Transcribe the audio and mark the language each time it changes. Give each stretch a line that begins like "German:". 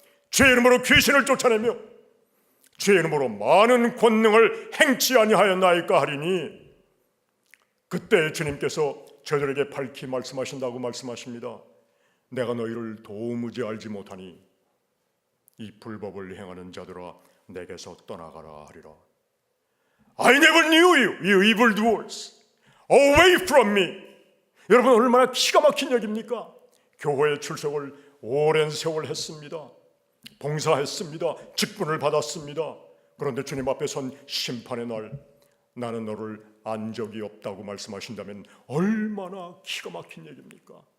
Korean: 주의 이름으로 귀신을 쫓아내며 주의 이름으로 많은 권능을 행치 아니하였나이까 하리니, 그때 주님께서 저들에게 밝히 말씀하신다고 말씀하십니다. 내가 너희를 도무지 알지 못하니 이 불법을 행하는 자들아 내게서 떠나가라 하리라.
English: I never knew you, you evildoers. Away from me.
Korean: 여러분, 얼마나 기가 막힌 얘기입니까? 교회에 출석을 오랜 세월 했습니다. 봉사했습니다. 직분을 받았습니다. 그런데 주님 앞에 선 심판의 날, 나는 너를 안 적이 없다고 말씀하신다면 얼마나 기가 막힌 얘기입니까?